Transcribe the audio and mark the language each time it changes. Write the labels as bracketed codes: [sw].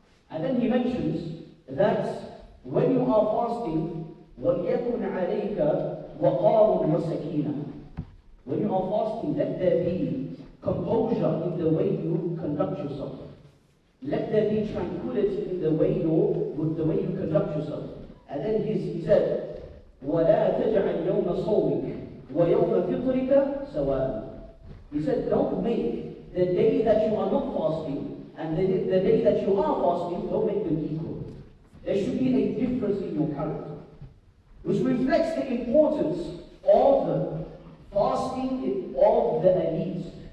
[en] And then he mentions that when you are fasting, [ar] وَلْيَكُنْ عَلَيْكَ وَقَارٌ وَسَكِينَةٌ. [en] When you are fasting, let there be composure in the way you conduct yourself. Let there be tranquility in the way you conduct yourself. And then he said, [ar] وَلَا تَجْعَلْ يَوْمَ صَوْمِكَ وَيَوْمَ فِطْرِكَ سَوَاءً. [en] He said, don't make the day that you are not fasting and the day that you are fasting, don't make them equal. There should be a difference in your character, which reflects the importance of fasting of the elite.